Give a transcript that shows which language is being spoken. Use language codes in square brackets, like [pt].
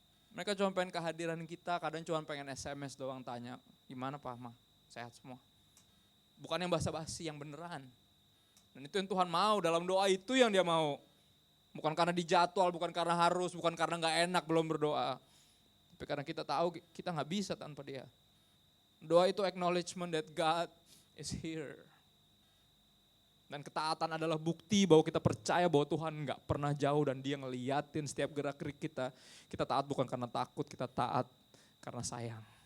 [id] Mereka cuma pengen kehadiran kita, kadang cuma pengen SMS doang tanya, gimana Pak, Ma? Sehat semua. Bukan yang basa-basi, yang beneran. Dan itu yang Tuhan mau, dalam doa itu yang dia mau. Bukan karena dijadwal, bukan karena harus, bukan karena gak enak belum berdoa. Tapi karena kita tahu kita gak bisa tanpa dia. Doa itu [en] acknowledgement that God is here. [id] Dan ketaatan adalah bukti bahwa kita percaya bahwa Tuhan gak pernah jauh dan dia ngeliatin setiap gerak-gerik kita. Kita taat bukan karena takut, kita taat karena sayang.